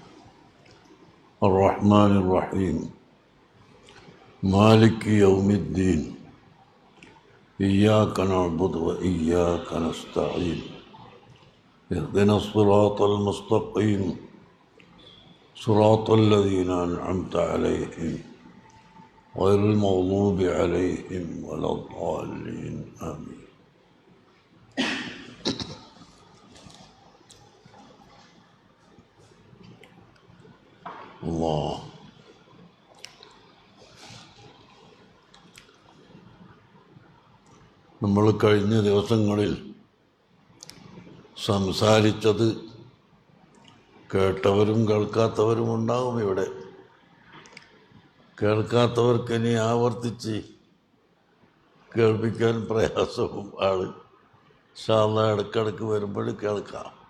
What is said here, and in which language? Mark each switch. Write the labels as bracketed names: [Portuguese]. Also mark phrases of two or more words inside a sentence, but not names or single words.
[Arabic] الرحمن الرحيم مالك يوم الدين إياك نعبد وإياك نستعين اهدنا الصراط المستقيم صراط الذين أنعمت عليهم غير المغضوب عليهم ولا الضالين آمين [Malayalam] الله നമ്മൾ കഴിഞ്ഞ ദിവസങ്ങളിൽ സംസാരിച്ചത് കേട്ടവരും കേൾക്കാത്തവരും ഉണ്ടാകും. ഇവിടെ കേൾക്കാത്തവർക്ക് ഇനി ആവർത്തിച്ച് കേൾപ്പിക്കാൻ പ്രയാസവും ആള് ഇൻഷാല്ലാ ഇടയ്ക്കിടയ്ക്ക് വരുമ്പോൾ കേൾക്കാം.